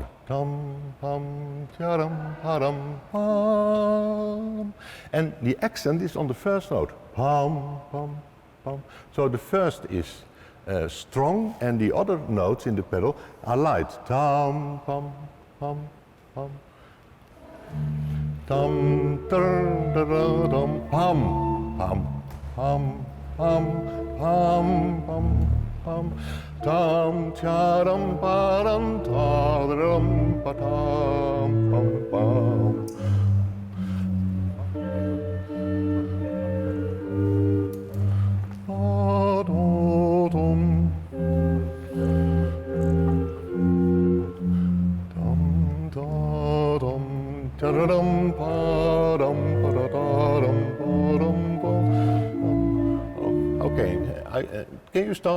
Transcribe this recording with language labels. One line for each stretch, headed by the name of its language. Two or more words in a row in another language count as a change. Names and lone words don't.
English: Dum pum cha-dum pa-dum pum. And the accent is on the first note. Pum pum pum. So the first is strong, and the other notes in the pedal are light. Dum pum pum pum. Dum dum dum dum pum pum pum pum pum pum pum. Dum cha dum pa dum ta dum pa dum pum pum. Pa dum dum. Ta-da-dum, pa-dum, pa-da-da-dum, pa-dum, pa-dum. Okay, can you start?